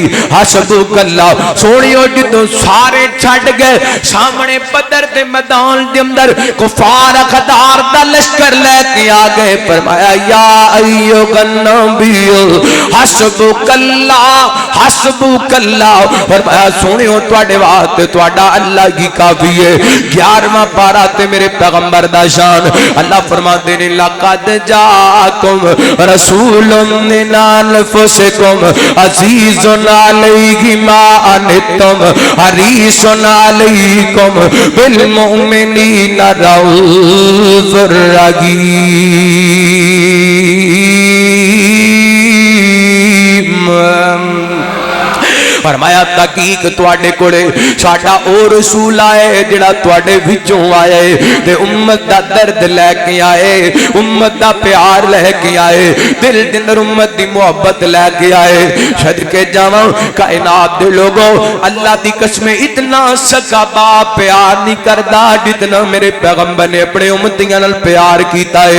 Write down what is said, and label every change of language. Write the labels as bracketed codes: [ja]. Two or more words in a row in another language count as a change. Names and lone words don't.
[ar] حسبك الله [pa] سوہنیو جدوں سارے چھڈ گئے سامنے بدر دے میدان دے اندر کفار غدار دا لشکر لیکے آ گئے. [ar] فرمایا يا أيها النبي حسبك الله حسبك الله. [pa] فرمایا سوہنیو تہاڈے واسطے تہاڈا اللہ کی کافی ہے. 11واں پارہ تے میرے پیغمبر دا شان اللہ فرماتے نے [ar] لقد جاءكم رسول من أنفسكم عزيز عليه ما عنتم حريص عليكم بالمؤمنين رؤوف رحيم. [pa] فرمایا تحقیق تہاڈے کول ساڈا او رسول آئے جیہڑا تہاڈے وچوں آئے تے امت دا درد لیکے آئے امت دا پیار لیکے آئے دل دے اندر امت دی محبت لیکے آئے. صدقے جاواں کائنات دے لوکو اللہ دی قسم اینا سکا باپ پیار نہیں کردا جتنا میرے پیغمبر نے اپنے امتیاں نال پیار کیتا ہے.